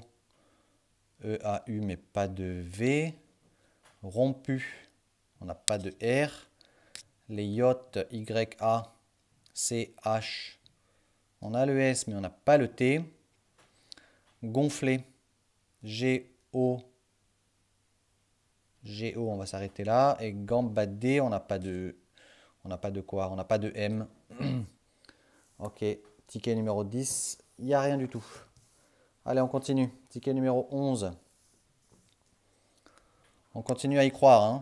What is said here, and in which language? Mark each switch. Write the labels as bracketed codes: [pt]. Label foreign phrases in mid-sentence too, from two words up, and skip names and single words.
[fr] E-A-U, mais pas de V. Rompu. On n'a pas de R. Les yachts, Y-A-C-H. On a le S, mais on n'a pas le T. Gonflé. G-O. G-O, on va s'arrêter là. Et gambadé, on n'a pas de... On n'a pas de quoi? On n'a pas de M. Ok, ticket numéro 10. Il n'y a rien du tout. Allez, on continue. Ticket numéro 11. On continue à y croire, hein.